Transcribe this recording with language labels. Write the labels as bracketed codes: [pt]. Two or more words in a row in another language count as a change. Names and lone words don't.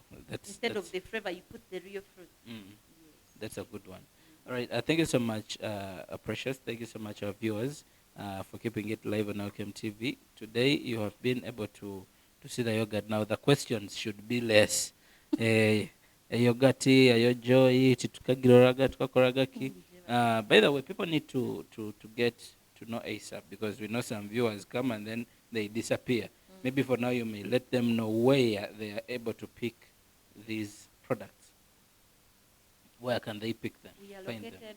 [en] Instead of the flavor, you put the real fruit. Yes. That's a good one. All right, thank you so much, Precious. Thank you so much, our viewers, for keeping it live on Elkem TV. Today, you have been able to see the yogurt. Now, the questions should be less. Yogurti, ayojoy, chitukagiraga, tukakoragaki. By the way, people need to get to know ASAP, because we know some viewers come and then they disappear. Maybe for now, you may let them know where they are able to pick these products. Where can they pick them? We are Find located them?